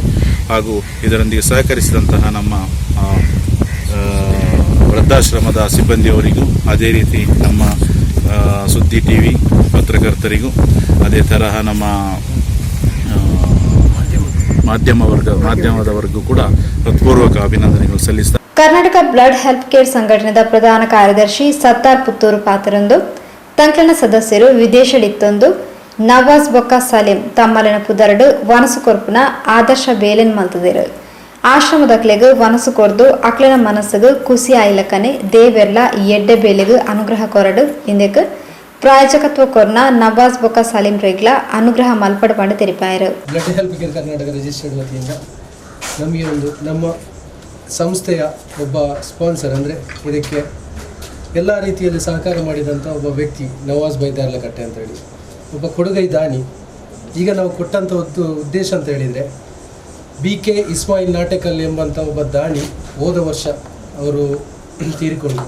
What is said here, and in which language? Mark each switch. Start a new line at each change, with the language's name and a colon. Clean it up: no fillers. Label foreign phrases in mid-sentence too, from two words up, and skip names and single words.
Kannada: ಹಾಗೂ ಇದರೊಂದಿಗೆ ಸಹಕರಿಸಿದಂತಹ ನಮ್ಮ ವೃದ್ಧಾಶ್ರಮದ ಸಿಬ್ಬಂದಿಯವರಿಗೂ, ಅದೇ ರೀತಿ ನಮ್ಮ ಸುದ್ದಿ ಟಿವಿ ಪತ್ರಕರ್ತರಿಗೂ, ಅದೇ ತರಹ ನಮ್ಮ ಮಾಧ್ಯಮದವರೆಗೂ ಕೂಡ ಹೃತ್ಪೂರ್ವಕ ಅಭಿನಂದನೆಗಳು ಸಲ್ಲಿಸ್ತಾರೆ.
Tulu: ಕರ್ನಾಟಕ ಬ್ಲಡ್ ಹೆಲ್ತ್ ಕೇರ್ ಸಂಘಟನೆದ ಪ್ರಧಾನ ಕಾರ್ಯದರ್ಶಿ ಸತ್ತಾರ್ ಪುತ್ತೂರು ಪಾತ್ರರಂದು ತಂಕ್ಲನ ಸದಸ್ಯರು ವಿದೇಶಡಿತ್ತೊಂದು ನವಾಜ್ ಬೊಕ್ಕ ಸಲೀಂ ತಮ್ಮಲಿನ ಪುದರಡು ವನಸು ಕೊರ್ಪುನ ಆದರ್ಶ ಬೇಲೆನ್ ಮಲ್ತದಿರು ಆಶ್ರಮದ ಕ್ಲೆಗು ವನಸು ಕೊರ್ದು ಅಕ್ಲನ ಮನಸ್ಸುಗು ಖುಷಿ ಆಯ್ಲಕನೆ ದೇವೆರ್ಲ ಎಡ್ಡೆ ಬೇಲೆಗು ಅನುಗ್ರಹ ಕೊರಡು ಇಂದಕ್ಕೆ ಪ್ರಾಯೋಜಕತ್ವ ಕೊರ್ನ ನವಾಜ್ ಬೊಕ್ಕ ಸಲೀಂ ರೇಗ್ಲ ಅನುಗ್ರಹ ಮಲ್ಪಡ ಮಾಡಿ ತೆರಿಪಾಯರು.
Kannada: ಬ್ಲಡ್ ಹೆಲ್ಪ್ ಕೇರ್ ಕರ್ನಾಟಕ ರಿಜಿಸ್ಟರ್ಡ್ ವತಿಯಿಂದ ನಮಗೆ ನಮ್ಮ ಸಂಸ್ಥೆಯ ಒಬ್ಬ ಸ್ಪಾನ್ಸರ್, ಅಂದರೆ ಇದಕ್ಕೆ ಎಲ್ಲ ರೀತಿಯಲ್ಲಿ ಸಹಕಾರ ಮಾಡಿದಂಥ ಒಬ್ಬ ವ್ಯಕ್ತಿ ನವಾಜ್ ಭಾಯ್ ದೇರ್ಲಕಟ್ಟೆ ಅಂತೇಳಿ ಒಬ್ಬ ಕೊಡುಗೈ ದಾನಿ. ಈಗ ನಾವು ಕೊಟ್ಟಂಥ ಒಂದು ಉದ್ದೇಶ ಅಂತ ಹೇಳಿದರೆ, BK ಇಸ್ಮಾಯಿಲ್ ನಾಟೆಕಲ್ ಎಂಬಂಥ ಒಬ್ಬ ದಾನಿ ಹೋದ ವರ್ಷ ಅವರು ತೀರಿಕೊಂಡರು.